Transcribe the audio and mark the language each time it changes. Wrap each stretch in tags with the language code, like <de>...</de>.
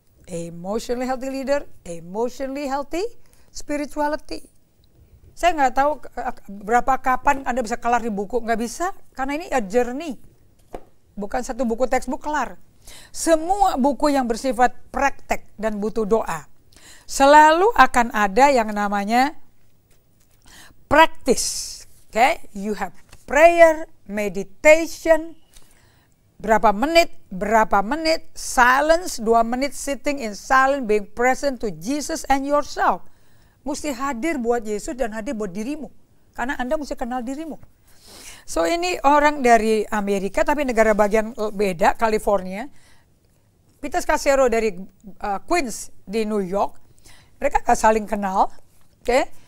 <en>Emotionally healthy leader, emotionally healthy spirituality.</en> <id>Saya nggak tahu berapa kapan Anda bisa kelar di buku, nggak bisa, karena ini</id> <en>a journey.</en> <id>Bukan satu buku textbook kelar. Semua buku yang bersifat praktek dan butuh doa, selalu akan ada yang namanya practice. Okay?</id> <en>You have prayer, meditation,</en> <id>berapa menit,</id> <en>silence</en> <id>2 menit,</id> <en>sitting in silence, being present to Jesus and yourself.</en> <id>Mesti hadir buat Yesus dan hadir buat dirimu. Karena Anda mesti kenal dirimu. So ini orang dari Amerika tapi negara bagian beda, California. Peter Scazzero dari Queens di New York. Mereka gak saling kenal. Okay?</id>